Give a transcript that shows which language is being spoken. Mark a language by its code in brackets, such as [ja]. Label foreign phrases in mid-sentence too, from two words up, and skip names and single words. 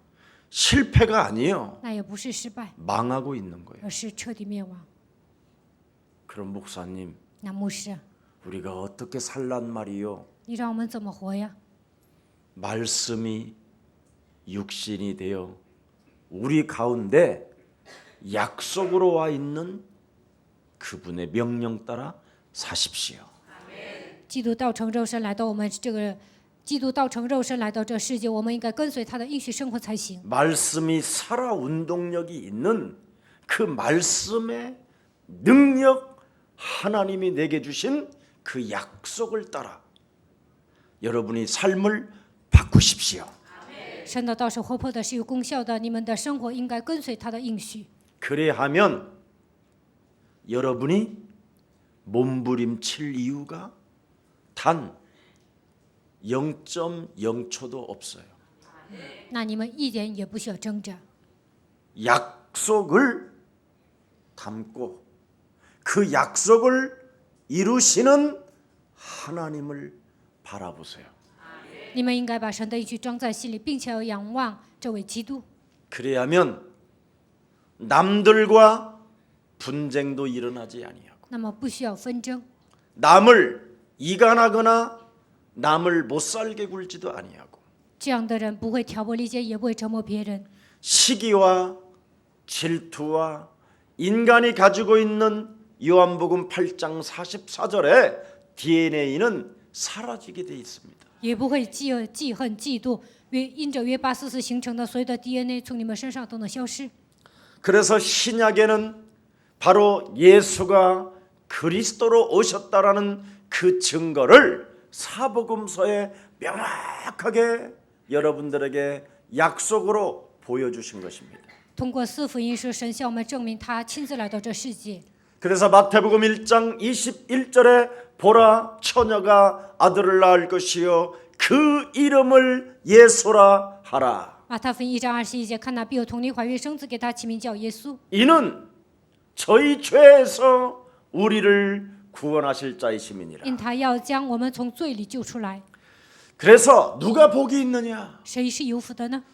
[ko] 실패가 아니요. [zh] 那也不是失败， [ko] 망하고 있는 거예요. [zh] 而是彻底灭亡。 [ko] 그럼 목사님, [zh] 那牧师， [ko] 우리가 어떻게 살란 말이요? [zh] 你让我们怎么活呀？ [ko] 말씀이 육신이 되어 우리 가운데 약속으로 와 있는 그분의 명령 따라 사십시오. [zh] 基督道成肉身来到我们这个，基督道成肉身来到这世界，我们应该跟随他的应许生活才行。 [ko] 말씀이 살아 운동력이 있는 그 말씀의 능력 하나님이 내게 주신 그 약속을 따라 여러분이 삶을 바꾸십시오. [zh] 神的道是活泼的，是有功效的，你们的生活应该跟随他的应许。 [ko] 그래야하면 여러분이 몸부림칠 이유가 단 0.0초도 없어요. [zh] 那你们一点也不需要挣扎， [ko] 약속을 담고 그 약속을 이루시는 하나님을 바라보세요. [zh] 你们应该把神的应许装在心里，并且要仰望这位基督。 [ko] 그래야면 남들과 분쟁도 일어나지 아니하고 [zh] 那么不需要纷争， [ko] 남을 이간하거나 남을 못 살게 굴지도 아니하고 [zh] 这样的人不会挑拨离间，也不会折磨别人。 [ko] 시기와 질투와 인간이 가지고 있는 요한복음 8장 44절에 DNA는 사라지게 돼 있습니다. [zh] 也不会记恨、嫉妒，因着约844形成的所有的 DNA 从你们身上都能消失。 [ko] 그래서 신약에는 바로 예수가 그리스도로 오셨다라는 그 증거를 사복음서에 명확하게 여러분들에게 약속으로 보여주신 것입니다. [zh] 通过四福音书，神向我们证明他亲自来到这世界。 [ko] 그래서 마태복음 1장 21절에 보라 처녀가 아들을 낳을 것이요 그 이름을 예수라 하라. [zh] 马太福音1章21节，看那必有童女怀孕生子，给他起名叫耶稣。 [ko] 이는 저희 죄에서 우리를 구원하실 자이심이니라. [zh] 因他要将我们从罪里救出来。 [ko] 그래서 누가 복이 있느냐? [zh] 谁是有福的呢？